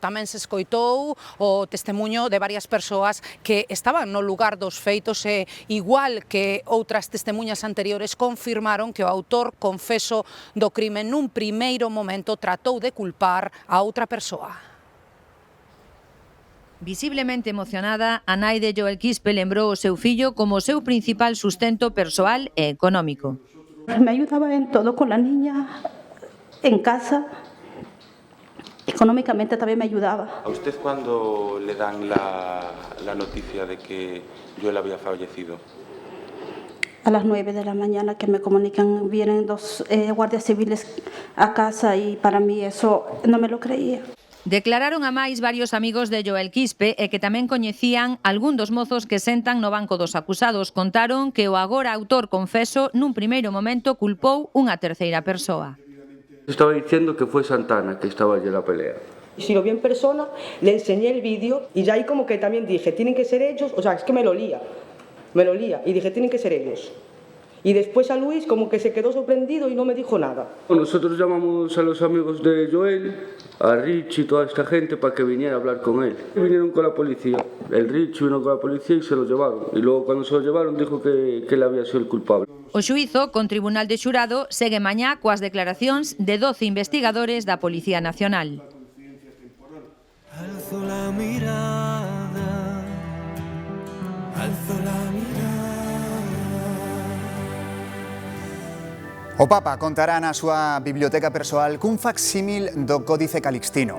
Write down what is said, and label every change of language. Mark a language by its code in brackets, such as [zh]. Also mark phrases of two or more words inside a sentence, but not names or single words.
[gl] Tamén se escoitou o testemuño de varias persoas que estaban no lugar dos feitos e igual que outras testemuñas anteriores confirmaron que o autor confeso do crime nun primeiro momento tratou de culpar a outra persoa. Visiblemente emocionada, a nai de Joel Quispe lembrou o seu fillo como o seu principal sustento persoal e económico. [es] Me ayudaba en todo con la niña, en casa. Económicamente también me ayudaba. ¿A usted cuándo le dan la noticia de que Joel había fallecido? A las 9 de la mañana que me comunican, vienen dos guardias civiles a casa y para mí eso no me lo creía. [gl] Declararon a máis varios amigos de Joel Quispe e que tamén coñecían algún dos mozos que sentan no banco dos acusados. Contaron que o agora autor confeso nun primeiro momento culpou unha terceira persoa. [es] Estaba diciendo que fue Santana que estaba allí en la pelea. Si lo vi en persona, le enseñé el vídeo y ya ahí como que también dije, tienen que ser ellos, o sea, es que me lo lía y dije, tienen que ser ellos. Y después a Luis como que se quedó sorprendido y no me dijo nada. Nosotros llamamos a los amigos de Joel, a Rich y toda esta gente para que viniera a hablar con él. Vinieron con la policía, el Rich vino con la policía y se lo llevaron. Y luego cuando se lo llevaron dijo que él había sido el culpable. [gl] O xuízo con tribunal de xurado segue mañá coas declaracións de 12 investigadores da Policía Nacional. [es] Alzo la mirada, alzo la mirada. [gl] O Papa contará na súa biblioteca persoal cun facsímil do Códice Calixtino.